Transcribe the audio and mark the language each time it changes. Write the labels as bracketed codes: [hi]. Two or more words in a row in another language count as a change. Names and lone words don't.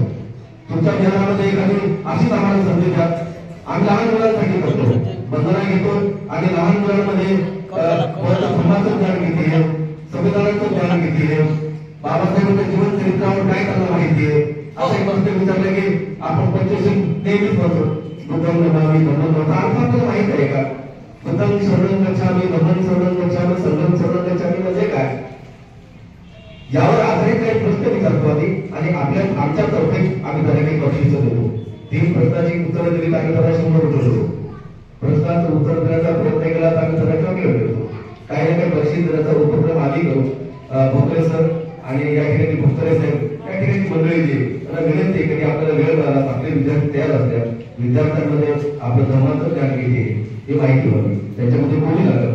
[mr] तुमच्या विहारामध्ये एखादी अशीच आम्हाला संधी द्या. आम्ही लहान मुलांसाठी करतो, बंधना घेतो आणि लहान मुलांमध्ये धर्माचं ज्ञान घेते, संविधानाचं ज्ञान घेते, बाबासाहेबांच्या जीवन चरित्रावर काय त्यांना माहिती आहे. असं एक प्रश्न विचारलं की आपण पंचशील नेहमीच म्हणतो [pi] बुद्धं नमामि धम्मं नमामि. [mr] अर्थ आपल्याला माहित आहे का? [pi] बुद्धं शरणं गच्छामि, धम्मं शरणं गच्छामि, [mr] संघं शरणं गच्छामि म्हणजे काय? यावर आधारित काही प्रश्न विचारतो आणि आमच्यातर्फे आम्ही त्याला काही बक्षीस देतो. 3 प्रश्नाची उत्तरं दिली तर आम्ही त्याला 100 रुपये देतो. प्रश्नाचं उत्तर देण्याचा प्रयत्न केला तर आम्ही त्याला चॉकलेट देतो. काही ना काही बक्षीस देण्याचा उपक्रम आधी करू. भोकरे सर आणि या ठिकाणी भोकरे साहेब या ठिकाणी मंडळी जी त्यांना विनंती आहे की आपल्याला वेळ मिळाला, आपले विद्यार्थी तयार असल्या विद्यार्थ्यांमध्ये आपलं धर्माचं ज्ञान किती आहे ही माहिती व्हावी, त्याच्यामध्ये बोली लागावी.